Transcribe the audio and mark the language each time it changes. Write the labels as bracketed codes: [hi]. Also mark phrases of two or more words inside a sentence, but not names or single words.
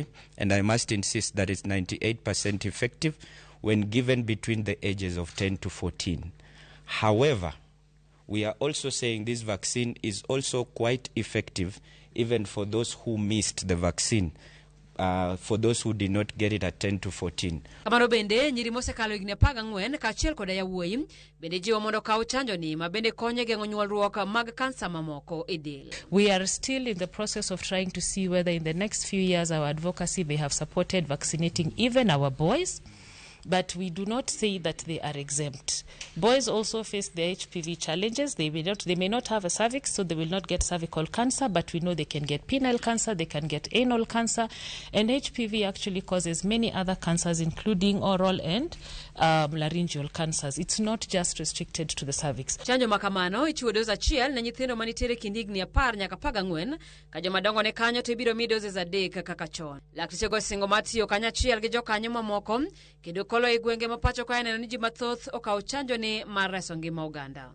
[en] And I must insist that it's 98% effective when given between the ages of 10 to 14. However, we are also saying this vaccine is also quite effective even for those who missed the vaccine, for those who did not get it at 10 to 14. [luo] Kamano bende nyiri mosekalo higni 14 kaachiel koda yawuoyi bende jiwo mondo kaw chanjo ni ma bende konyo geng'o nyuolruok mag kansa mamoko e del. [en] We are still in the process of trying to see whether in the next few years our advocacy may have supported vaccinating even our boys. But we do not say that they are exempt. Boys also face the HPV challenges. They may not have a cervix, so they will not get cervical cancer, but we know they can get penile cancer, they can get anal cancer, and HPV actually causes many other cancers, including oral and laryngeal cancers. It's not just restricted to the cervix. [luo] Chanjo makamano ichiwo dozi achiel ne nyithindo manitiere kind higni 10 nyaka 14 ka joma dongo ne kanyo to ibiro mi doses 3 kaka chon. Lakteche go singo matiyo kanyachiel gi jokanyo mamoko kendo kolo e gwenge mapacho ka neno ni ji mathoth okawo chanjo ni mar reso ngima oganda.